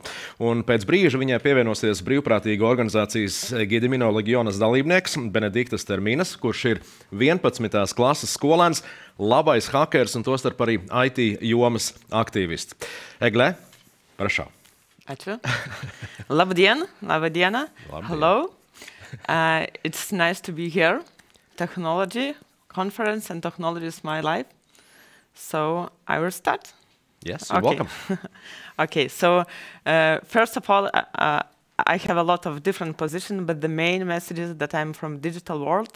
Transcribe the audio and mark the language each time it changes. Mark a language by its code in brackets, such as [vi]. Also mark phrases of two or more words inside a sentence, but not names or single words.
[lv] Un pēc brīža viņai pievienosies brīvprātīgo organizācijas Gidimino Legionas dalībnieks Benediktas Terminas, kurš ir 11. klases skolēns, labais hakers un tostarp arī IT jomas aktīvists. [lt] Egle, prašā. Ačiū. Labdien, labadiena. [en] Hello. It's nice to be here. Technology conference and technology is my life. So I will start. Yes, you're welcome. Okay, so first of all, I have a lot of different positions, but the main message is that I'm from digital world.